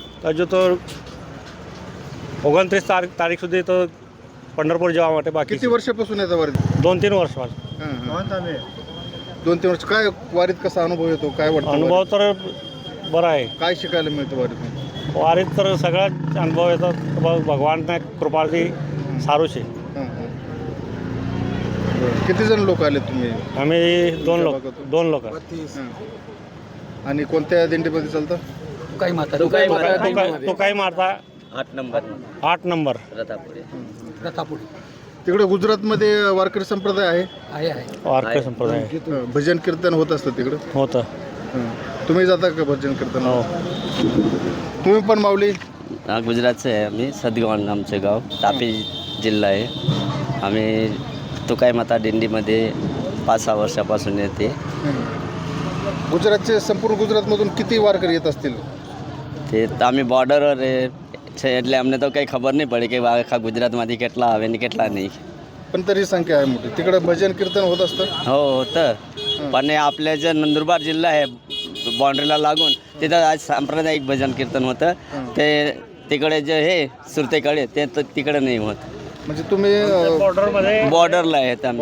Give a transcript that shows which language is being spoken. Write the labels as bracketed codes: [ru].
[gu] હજુ તો 29 તારીખ સુધી તો पंढरपूर जवा માટે बाकी. [mr] किती वर्षापासून येतं वारीत? 2-3 वर्ष. 2-3 वर्ष काय वारीत कसा अनुभव येतो, काय वाटतं? अनुभव तर बरा आहे. काय शिकायला मिळतं वारीतून? वारीत तर सगळ्याच अनुभव येतात. [gu] भगवानने कृपाळी सारू છે. [mr] किती जण लोक आले तुम्ही? आम्ही 2 लोक. आणि कोणत्या दिंडीमध्ये चालतं? तो काही मारता 8 नंबर रथापुरी. तिकडे गुजरातमध्ये वारकरी संप्रदाय आहे. वारकरी संप्रदाय भजन कीर्तन होत असतं तिकडं. होतं. तुम्ही जाता का भजन कीर्तन? हो. तुम्ही पण माऊली? गुजरातचं आहे आम्ही. सदगावण आमचं गाव, तापी जिल्हा आहे. आम्ही तुकाई माता दिंडीमध्ये 5-6 वर्षापासून येते. गुजरातचे संपूर्ण गुजरातमधून किती वारकरी येत असतील? [gu] તે અમે બોર્ડર છે એટલે અમને તો કંઈ ખબર નહીં પડે કે આખા ગુજરાતમાંથી કેટલા આવે ને કેટલા નહીં. [mr] पण तरी संख्या आहे मोठी. तिकडे भजन कीर्तन होत असतं. हो होतं. पण आपल्या जे नंदुरबार जिल्हा आहे बाउंड्रीला लागून तिथं आज सांप्रदायिक भजन कीर्तन होतं. ते तिकडे जे हे सुरतेकडे ते तिकडे नाही होत. म्हणजे तुम्ही बॉर्डरला आहेत आम्ही.